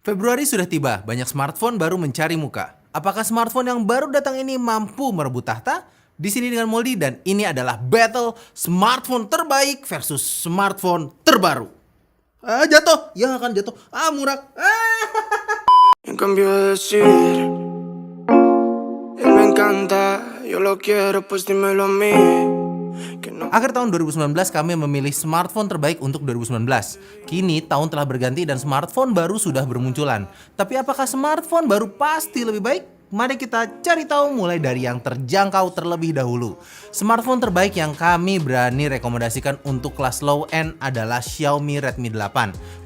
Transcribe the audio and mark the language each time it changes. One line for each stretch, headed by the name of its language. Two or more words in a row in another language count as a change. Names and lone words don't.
Indonesian: Februari sudah tiba, banyak smartphone baru mencari muka. Apakah smartphone yang baru datang ini mampu merebut tahta? Di sini dengan Moldy dan ini adalah
English: battle smartphone
Indonesian: terbaik versus smartphone terbaru. Jatuh, ya kan jatuh. Murak.
Spanish: En cambio de decir, él me encanta, yo lo quiero, pues dímelo a mí.
Indonesian: Akhir tahun 2019 kami memilih smartphone terbaik untuk 2019. Kini tahun telah berganti dan smartphone baru sudah bermunculan. Tapi apakah smartphone baru pasti lebih baik? Mari kita cari tahu mulai dari yang terjangkau terlebih dahulu. Smartphone terbaik yang kami berani rekomendasikan untuk kelas
English: low end
Indonesian: adalah Xiaomi Redmi 8.